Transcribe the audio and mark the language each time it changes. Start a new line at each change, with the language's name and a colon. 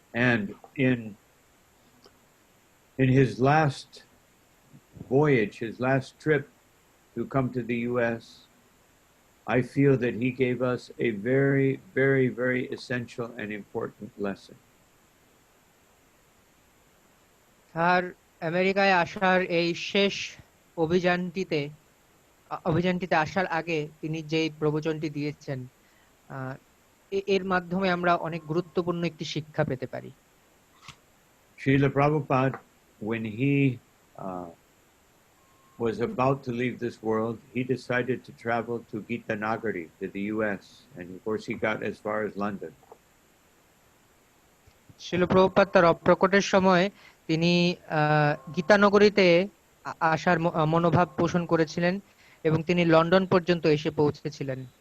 English: And in his last voyage, his last trip to come to the US, I feel that he gave us a very, very, very essential and important lesson.
Bangla: তার আমেরিকায় আসার এই শেষ অভিযানটিতে আসার আগে তিনি যে প্রবচনটি দিয়েছেন, এর মাধ্যমে আমরা অনেক গুরুত্বপূর্ণ একটি শিক্ষা পেতে পারি।
English: Srila Prabhupada, when he was about to leave this world, he decided to travel to Gita Nagari, to the US, and of course he got as far as London.
Bangla: Srila Prabhupada তার অপ্রকটের সময় তিনি গীতানগরীতে আসার মনোভাব পোষণ করেছিলেন এবং তিনি লন্ডন পর্যন্ত এসে পৌঁছেছিলেন।